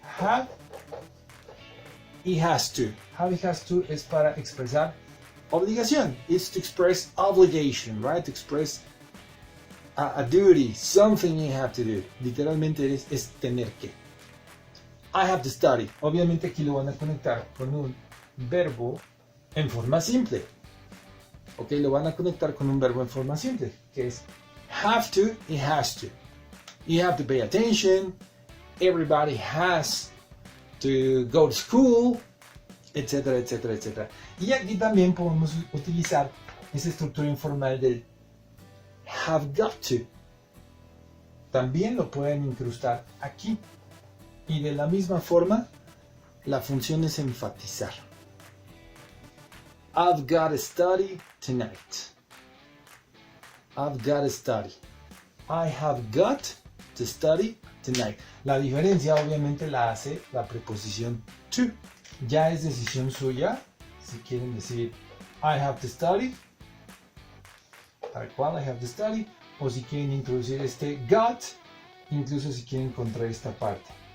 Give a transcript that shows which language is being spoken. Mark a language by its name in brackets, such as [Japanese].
[Spanish] Have y has to. Have y has to es para expresar obligación. [English] It's to express obligation, right? To express a duty, something you have to do. [Spanish] Literalmente es tener que. [English] I have to study. [Spanish] Obviamente aquí lo van a conectar con un verbo en forma simple. Ok, lo van a conectar con un verbo en forma simple, que es have to y has to. [English] You have to pay attention. Everybody has to go to school, etcétera, etcétera, etcétera. [Spanish] Y aquí también podemos utilizar esa estructura informal del have got to. También lo pueden incrustar aquí. Y de la misma forma, la función es enfatizar. [English] I've got to study tonight. I've got to study. I have got to study tonight. [Spanish] La diferencia obviamente la hace la preposición to. Ya es decisión suya si quieren decir [English] I have to study, [Spanish] tal cual, I have to study, o si quieren introducir este got, incluso si quieren contraer esta parte.